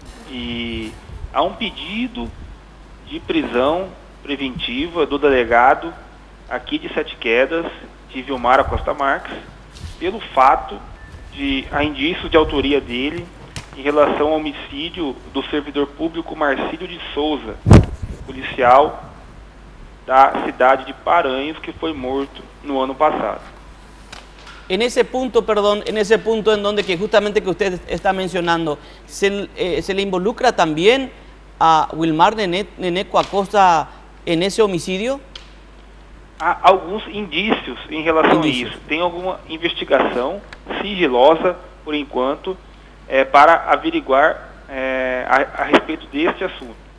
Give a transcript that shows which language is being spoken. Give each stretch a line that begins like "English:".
Portuguese: E há um pedido de prisão preventiva do delegado aqui de Sete Quedas, de Vilmar Acosta Marques, pelo fato de há indícios de autoria dele em relação ao homicídio do servidor público Marcílio de Souza, policial da cidade de Paranhos, que foi morto no ano passado.
Spanish: En ese punto, perdón, en ese punto en donde que justamente que usted está mencionando, ¿se le involucra también a Vilmar Neneco Acosta en esse homicídio?
Portuguese: Há alguns indícios em relação a isso. Tem alguma investigação sigilosa, por enquanto, para averiguar a respeito deste assunto.